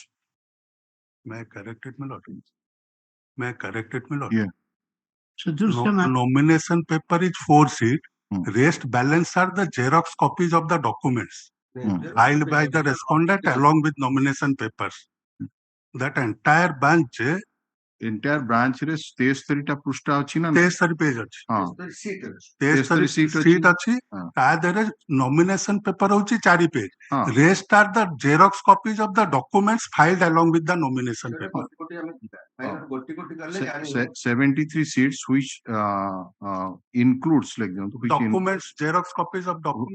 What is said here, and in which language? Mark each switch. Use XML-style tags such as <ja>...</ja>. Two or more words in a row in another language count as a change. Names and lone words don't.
<en>May I correct it, my lord? May I correct it, my lord? Yeah. So Nomination paper is 4 seats. Hmm. Rest balance are the Xerox copies of the documents filed by the respondent along with nomination papers. That entire bunch, Entire branch</en> <or>रे 73ଟା ପୃଷ୍ଠା ଅଛି ନା? 23 page ଅଛି। ହଁ 23 sheet ଅଛି। ତା ଦେହରେ</or> <en>nomination paper</en> <or>ହଉଛି 4 page.</or> <en>Rest are the Xerox copies of the documents filed along with the nomination paper. 73 seats which includes like documents, Xerox copies of documents.</en>